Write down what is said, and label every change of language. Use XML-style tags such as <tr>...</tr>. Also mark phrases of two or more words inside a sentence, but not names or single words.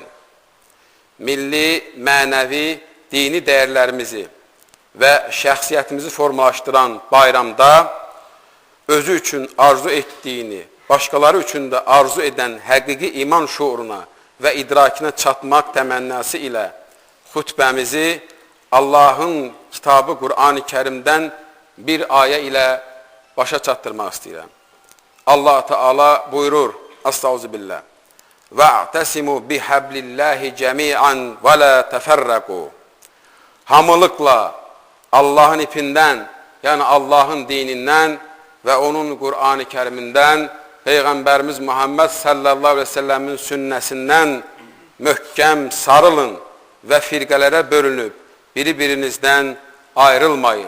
<az>Milli, mənəvi, dini dəyərlərimizi və şəxsiyyətimizi formalaşdıran bayramda özü üçün arzu etdiyini, başqaları üçün də arzu edən həqiqi iman şuuruna və idrakinə çatmaq təmənnası ilə xutbəmizi Allahın kitabı Qur'an-ı Kərimdən bir ayə ilə başa çatdırmaq istəyirəm. Allah Teala buyurur, Estağfirullah.</az> <ar>وَاَعْتَسِمُوا بِحَبْلِ اللّٰهِ جَمِيعًا وَلَا تَفَرَّقُوا</ar> <az>Hamılıqla Allahın ipindən, yəni Allahın dinindən və onun Qur'an-ı Kərimindən, Peyğəmbərimiz Muhammed</az> <ar>صلى الله عليه وسلم</ar> <az>sünnəsindən möhkəm sarılın və firqələrə bölünüb, biri-birinizdən ayrılmayın.</az>